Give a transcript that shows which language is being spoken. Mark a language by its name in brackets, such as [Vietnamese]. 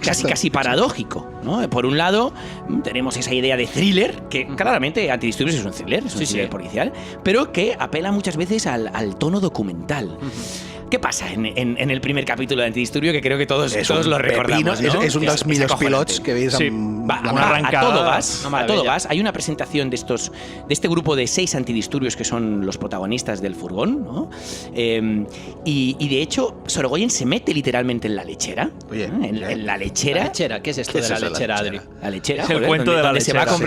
[Spanish] Casi paradójico, ¿no? Por un lado, tenemos esa idea de thriller, que claramente Antidisturbios es un thriller, es un thriller policial, pero que apela muchas veces al tono documental. ¿Qué pasa en el primer capítulo de Antidisturbio? Que creo que todos lo recordamos, ¿no? [Catalan] És un dels millors pilots que veis amb [Spanish] una arrancada. A todo gas. Hay una presentación de este grupo de 6 antidisturbios que son los protagonistas del furgón, ¿no? Y de hecho, Sorogoyen se mete literalmente en la lechera. Oye, en la lechera. ¿La lechera? ¿Qué es esto de la lechera, Adri? La lechera, es el cuento de la lechera.